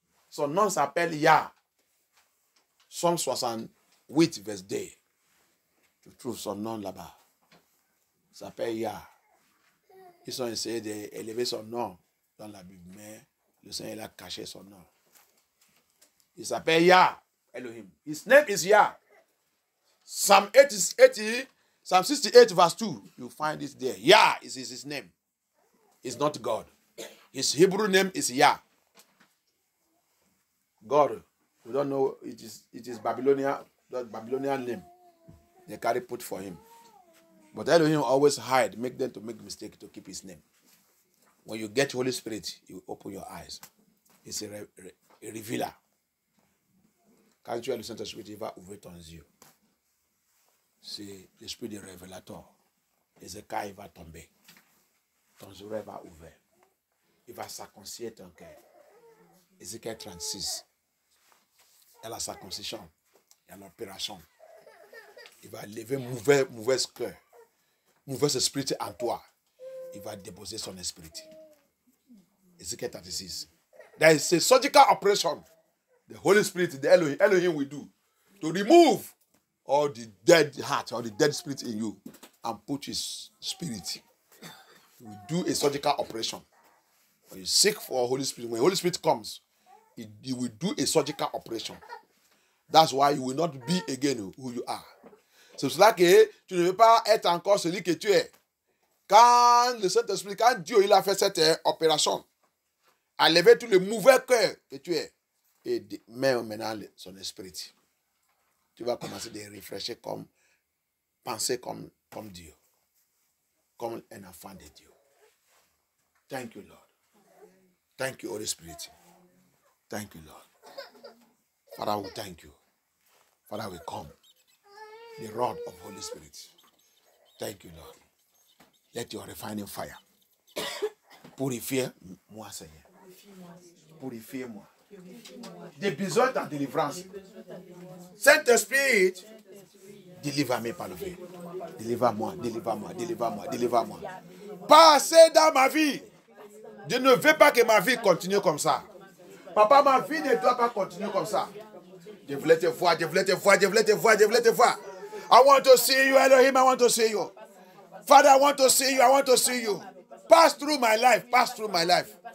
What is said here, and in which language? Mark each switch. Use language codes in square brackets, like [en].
[fr] Son nom s'appelle Yah. Somme 68, verset 2. Tu trouves son nom là-bas. Il s'appelle Yah. Ils ont essayé d'élever son nom dans la Bible, mais le Seigneur a caché son nom. Il s'appelle Yah, Elohim. [en] His name is Yah. Psalm 68, verse 2, you find it there. Yah is his name. It's not God. His Hebrew name is Yah. God, we don't know, it is Babylonian, the Babylonian name. They carry put for him. But Elohim always hide, make them to make mistake to keep his name. When you get Holy Spirit, you open your eyes. It's a revealer. [fr] Quand tu as le Saint-Esprit, il va ouvrir ton yeux. C'est l'esprit du révélateur. Ézéchiel va tomber. Ton oreille va ouvrir. Il va circoncire ton cœur. Ézéchiel 36. Il y a la circoncision. Il y a l'opération. Il va lever mauvais cœur. Mauvais esprit en toi. Il va déposer son esprit. Ézéchiel 36. [en] There is a surgical operation. The Holy Spirit, the Elohim will do to remove all the dead heart or the dead spirit in you and put his spirit. He will do a surgical operation. When you seek for Holy Spirit, when Holy Spirit comes, he will do a surgical operation. That's why you will not be again who you are. [fr] C'est cela que tu ne veux pas être encore celui que tu es. Quand le Saint-Esprit, quand Dieu il a fait cette opération, a levé tout le mauvais cœur que tu es et met maintenant son esprit. Tu vas commencer à réfléchir penser comme Dieu, comme un enfant de Dieu. [en] Thank you, Lord. Thank you, Holy Spirit. Thank you, Lord. Father, we thank you. Father, we come. The rod of Holy Spirit. Thank you, Lord. Let your refining fire [fr] purifie-moi, Seigneur. Purifie-moi. J'ai besoin de ta délivrance. Saint-Esprit, délivre-moi par le feu. Délivre-moi, délivre-moi, délivre-moi, délivre-moi. Passez dans ma vie. Je ne veux pas que ma vie continue comme ça. Papa, ma vie ne doit pas continuer comme ça. Je voulais te voir, je voulais te voir, je voulais te voir, je voulais te voir. [en] I want to see you, Elohim, I want to see you. Father, I want to see you, I want to see you. Pass through my life, pass through my life.